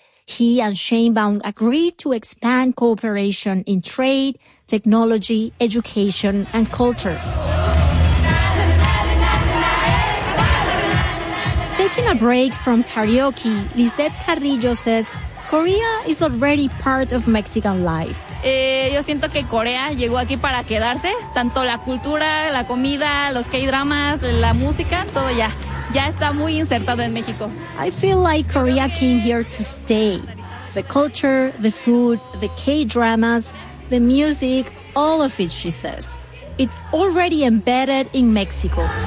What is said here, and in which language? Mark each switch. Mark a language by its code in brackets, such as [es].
[en] He and Sheinbaum agreed to expand cooperation in trade, technology, education, and culture. Taking a break from karaoke, Lizeth Carrillo says, Korea is already part of Mexican life. [es] Yo siento que Corea llegó aquí para quedarse. Tanto la cultura, la comida, los K-dramas, la música, todo ya. Ya está muy insertado en México. [en] I feel like Korea came here to stay. The culture, the food, the K-dramas, the music, all of it, she says. It's already embedded in Mexico.